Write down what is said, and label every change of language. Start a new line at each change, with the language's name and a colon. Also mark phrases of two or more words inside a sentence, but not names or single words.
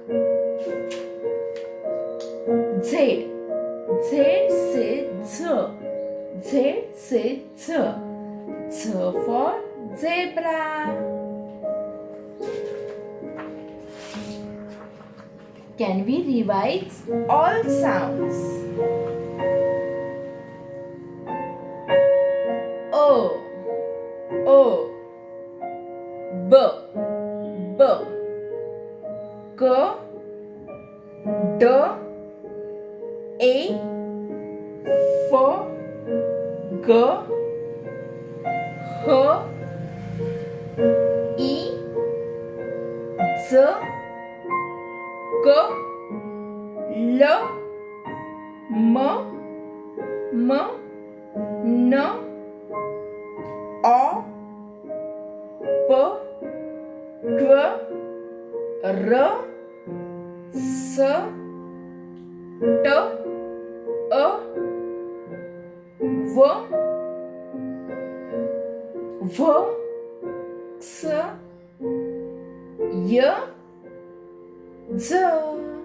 English: Z. Z says Z. Z says Z. Z for zebra. Can we revise all sounds? O. O. B. B. K. D. A. F. G. H. I. Z. K. L. M. M. N. O. र स ट अ व व क्स य झ